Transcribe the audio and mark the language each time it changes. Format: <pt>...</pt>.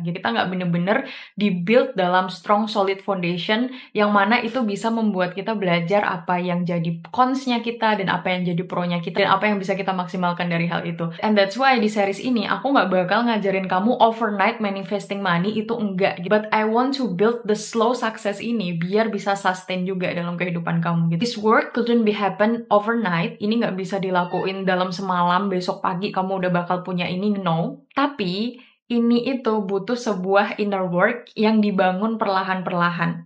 <id>Jadi kita nggak bener-bener di-build dalam</id> <en>strong solid foundation,</en> <id>yang mana itu bisa membuat kita belajar apa yang jadi cons-nya kita, dan apa yang jadi pro-nya kita, dan apa yang bisa kita maksimalkan dari hal itu.</id> <en>And that's why</en> <id>di series ini, aku nggak bakal ngajarin kamu</id> <en>overnight manifesting money,</en> <id>itu enggak.</id> <en>But I want to build the slow success</en> <id>ini biar bisa sustain juga dalam kehidupan kamu gitu.</id> <en>This work couldn't be happen overnight.</en> <id>Ini nggak bisa dilakuin dalam semalam, besok pagi kamu udah bakal punya ini,</id> <en>no.</en> <id>Tapi ini itu butuh sebuah inner work yang dibangun perlahan-perlahan.</id>